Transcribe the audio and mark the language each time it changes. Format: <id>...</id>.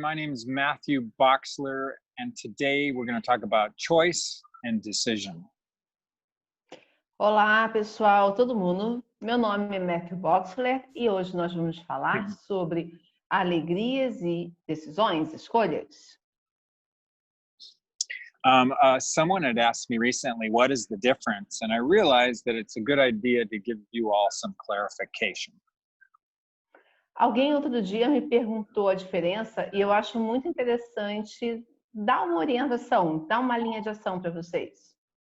<en>My name is Matthew Boxler, and today we're going to talk about choice and decision.</en> <pt>Olá, pessoal, todo mundo. Meu nome é Matthew Boxler e hoje nós vamos falar sobre alegrias e decisões, escolhas.</pt> <en>Someone had asked me recently, what is the difference? And I realized that it's a good idea to give you all some clarification.</en> <pt>Alguém outro dia me perguntou a diferença e eu acho muito interessante dar uma orientação, dar uma linha de ação para vocês.</pt>